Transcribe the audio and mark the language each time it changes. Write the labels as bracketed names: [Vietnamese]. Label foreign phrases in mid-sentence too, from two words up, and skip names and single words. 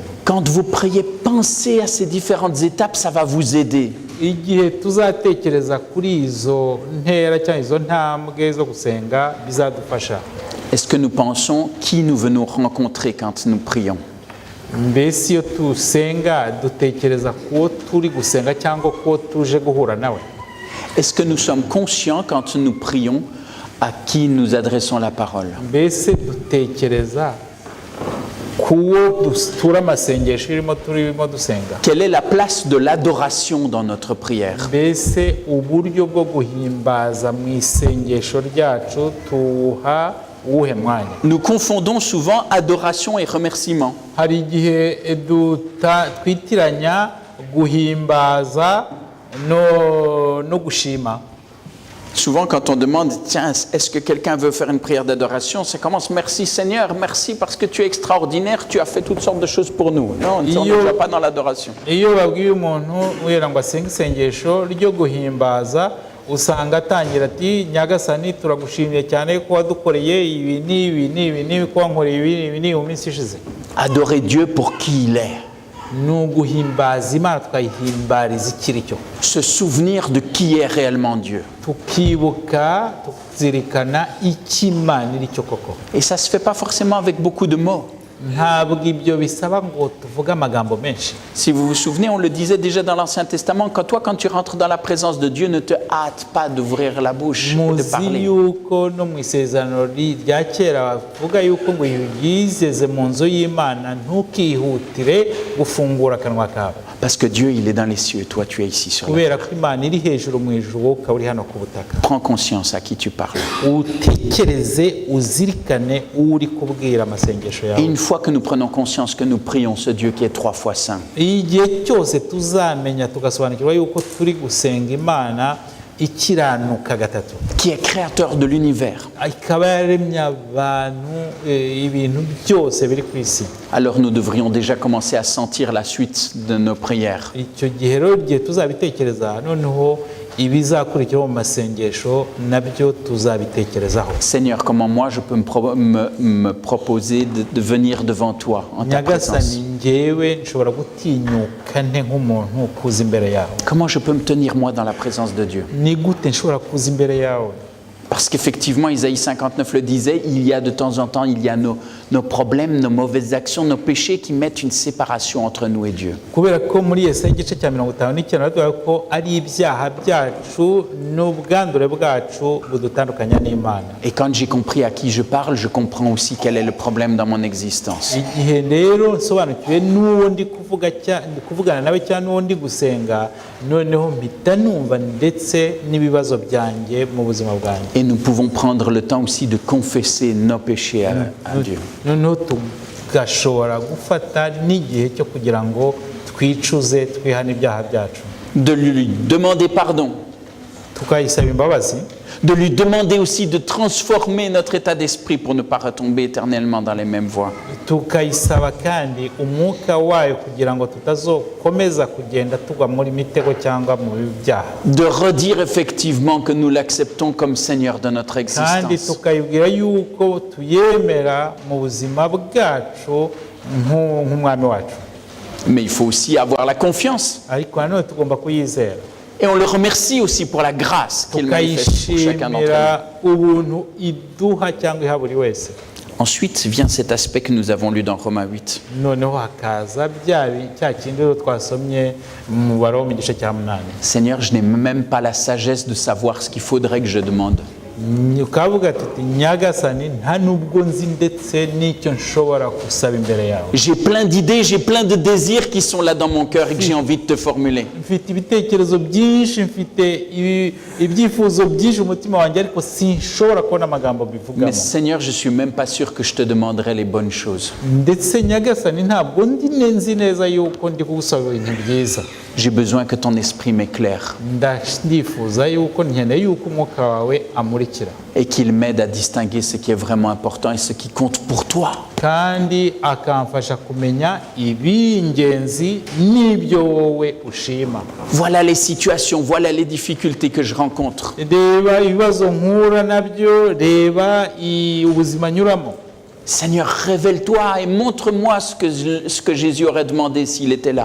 [French] Quand vous priez, pensez à ces différentes étapes, ça va vous aider. [Kinyarwanda] Igihe tuzatekereza kuri izo ntera cyangwa izo ntambwe zo gusenga bizadufasha. [French] Est-ce que nous pensons qui nous venons rencontrer quand nous prions? [Kinyarwanda] Mbese iyo tusenga dutekereza ko turi gusenga cyangwa ko tuje guhura nawe? [French] Est-ce que nous sommes conscients quand nous prions à qui nous adressons la parole? [Kinyarwanda] Mbese dutekereza kuwo dutura amasengesho turimo dusenga? [French] Quelle est la place de l'adoration dans notre prière? [Kinyarwanda] Mbese uburyo bwo guhimbaza mu isengesho ryacu tuha uwuhe mwanya? [French] Nous confondons souvent adoration et remerciement. [Kinyarwanda] Hari igihe twitiranya guhimbaza no gushima. [French] Souvent, quand on demande, tiens, est-ce que quelqu'un veut faire une prière d'adoration, ça commence, merci Seigneur, merci parce que tu es extraordinaire, tu as fait toutes sortes de choses pour nous. Non, on n'est déjà pas dans l'adoration. [Kinyarwanda] Iyo babwiye umuntu wera ngo asenge isengesho ryo guhimbaza, usanga atangira ati Nyagasani turagushimiye cyane ko wadukoreye ibi n'ibi ko wankoreye ibi mu minsi ishize. [French] Adorer Dieu pour qui il est. [Kinyarwanda] Nuguhimbaza Imana tukayihimbariza ikiri cyo. [French] Se souvenir de qui est réellement Dieu. [Kinyarwanda] Tukibuka tukizirikana ikimana iri cyo koko. [French] Et ça se fait pas forcément avec beaucoup de mots. [Kinyarwanda] Ntabwo ibyo bisaba ngo tuvuge amagambo menshi. [French] Si vous vous souvenez, on le disait déjà dans l'Ancien Testament, quand tu rentres dans la présence de Dieu, ne te hâte pas d'ouvrir la bouche et de parler. [Kinyarwanda] Muzi yuko no mu isezerano rya kera bavuga yuko ngo yizeze mu nzu y'Imana ntukihutire gufungura akanwa kawe. [French] Parce que Dieu, il est dans les cieux, toi tu es ici sur la terre. [Kinyarwanda] Kubera ko Imana iri hejuru mu ijuru ukaba uri hano ku butaka. [French] Prends conscience à qui tu parles. [Kinyarwanda] Utekereze uzirikane uri kubwira amasengesho yawe. [French] Et une fois que nous prenons conscience que nous prions ce Dieu qui est 3 fois saint, [Kinyarwanda] igihe cyose tuzamenya tugasobanukirwa yuko turi gusenga Imana ikiranuka gatatu, [French] qui est créateur de l'univers, [Kinyarwanda] ikaba yaremye abantu ibintu byose biri ku isi, [French] alors nous devrions déjà commencer à sentir la suite de nos prières. [Kinyarwanda] icyo gihe rero igihe tuzabitekereza noneho ibizakurikiraho mu masengesho nabyo tuzabitekerezaho. [French] Seigneur, comment moi je peux me proposer de venir devant toi en ta présence? [Kinyarwanda] Nyagasani, njyewe nshobora gutinyuka nte nk'umuntu kuza imbere yawe? [French] Comment je peux me tenir moi dans la présence de Dieu? [Kinyarwanda] Ni gute nshobora kuza imbere yawe? [French] Parce qu'effectivement, Isaïe 59 le disait, il y a de temps en temps, il y a nos problèmes, nos mauvaises actions, nos péchés qui mettent une séparation entre nous et Dieu. [Kinyarwanda] Kubera ko muri Yesaya igice cya 59 bavuga ko ari ibyaha byacu n'ubwandure bwacu budutandukanya n'Imana. [French] Et quand j'ai compris à qui je parle, je comprends aussi quel est le problème dans mon existence. [Kinyarwanda] Igihe rero nsobanukiwe n'uwo ndi kuvugana nawe cyangwa n'uwo ndi gusenga, noneho mpita numva ndetse n'ibibazo byanjye mu buzima bwanjye. [French] Et nous pouvons prendre le temps aussi de confesser nos péchés à Dieu. [Kinyarwanda] Noneho tugashobora gufata n'igihe cyo kugira ngo twicuze twihane ibyaha byacu. [French] De lui demander pardon. [Kinyarwanda] Tukayisaba imbabazi. [French] De lui demander aussi de transformer notre état d'esprit pour ne pas retomber éternellement dans les mêmes voies. [Kinyarwanda] Tukayisaba kandi umwuka wayo kugira ngo tutazokomeza kugenda tugwa muri mitego cyangwa mu byaha. [French] De redire effectivement que nous l'acceptons comme Seigneur de notre [Kinyarwanda] Kandi [French] existence. [Kinyarwanda] tukayibwira yuko tuyemera mu buzima bwacu nk'umwami wacu. [French] Mais il faut aussi avoir la confiance. [Kinyarwanda] Ariko nanone tugomba kuyizera. [French] Et on le remercie aussi pour la grâce qu'il manifeste pour chacun d'entre nous. [Kinyarwanda] Tukayishimira ubuntu iduha cyangwa iha buri wese. [French] Ensuite vient cet aspect que nous avons lu dans Romains 8. [Kinyarwanda] Noneho hakaza cya kindi twasomye mu Baroma igice cya 8. [French] Seigneur, je n'ai même pas la sagesse de savoir ce qu'il faudrait que je demande. [Kinyarwanda] Ukavuga tuti Nyagasani, nta nubwo nzi ndetse n'icyo nshobora gusaba imbere yawe. [French] J'ai plein d'idées, j'ai plein de désirs qui sont là dans mon cœur et que j'ai envie de te formuler. [Kinyarwanda] Mfite ibitekerezo byinshi, mfite ibyifuzo byinshi umutima wanjye, ariko sinshobora kubona amagambo bivugamo. [French] Mais Seigneur, je suis même pas sûr que je te demanderai les bonnes choses. [Kinyarwanda] Ndetse Nyagasani, ntabwo nzi neza yuko ndi kugusaba ibintu byiza. [French] J'ai besoin que ton esprit m'éclaire [Kinyarwanda] Ndifuza yuko nkeneye yuko umwuka wawe amurikira. [French] et qu'il m'aide à distinguer ce qui est vraiment important et ce qui compte pour toi. [Kinyarwanda] Kandi akamfasha kumenya ibingenzi n'ibyo wowe ushima. [French] Voilà les situations, voilà les difficultés que je rencontre. [Kinyarwanda] Reba ibibazo nkura nabyo, reba ubuzima nyuramo. [French] Seigneur, révèle-toi et montre-moi ce que Jésus aurait demandé s'il était là.